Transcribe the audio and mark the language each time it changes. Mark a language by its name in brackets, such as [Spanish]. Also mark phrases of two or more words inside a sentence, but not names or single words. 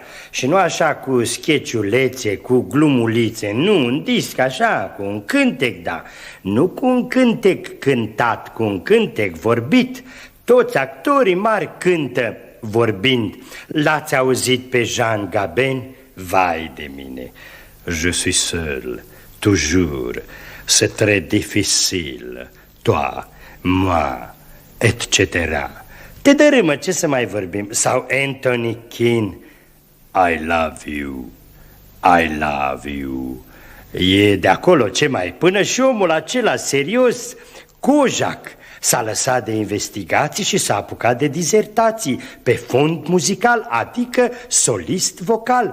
[Romanian] Și nu așa cu sketchulețe, cu glumulițe. Nu, un disc așa, cu un cântec, da. Nu cu un cântec cântat, cu un cântec vorbit. Toți actorii mari cântă vorbind. L-ați auzit pe Jean Gabin? Vai de mine. [French] Je suis seul, toujours. C'est très difficile. Toi, moi, etc. [Romanian] Te dărâmă, ce să mai vorbim? Sau Anthony Quinn, [English] I love you, I love you. [Romanian] E de acolo, ce mai? Până și omul acela serios, Kojak, s-a lăsat de investigații și s-a apucat de dizertații pe fond muzical, adică solist vocal.